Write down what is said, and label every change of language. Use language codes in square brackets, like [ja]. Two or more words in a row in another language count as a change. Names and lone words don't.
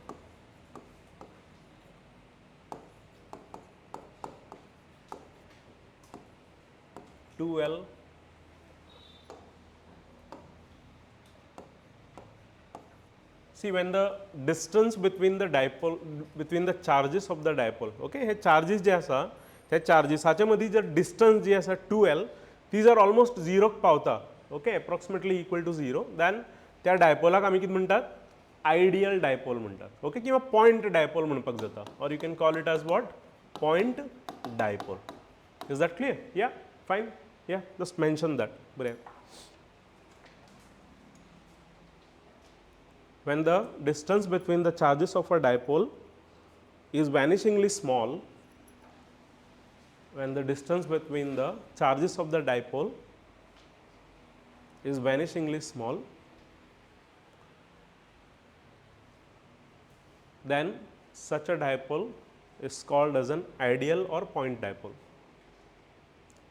[en] L see when the distance between the dipole, between the charges of the dipole, okay, [kok] हे charges जे आसा त्या chargesाचे मदी जर distance जी आसा 2L, [en] these are almost zero [kok] पावता, okay, [en] approximately equal to 0, [kok] then त्या dipoleाक आमी कितें म्हणटात, [en] ideal dipole [kok] म्हणटात, okay, किंवा [en] point dipole [kok] म्हणपाक जाता, [en] or you can call it as what, point dipole. Is that clear? Yeah, fine. Yeah, just mention that. When the distance between the charges of a dipole is vanishingly small, when the distance between the charges of the dipole is vanishingly small, then such a dipole is called as an ideal or point dipole.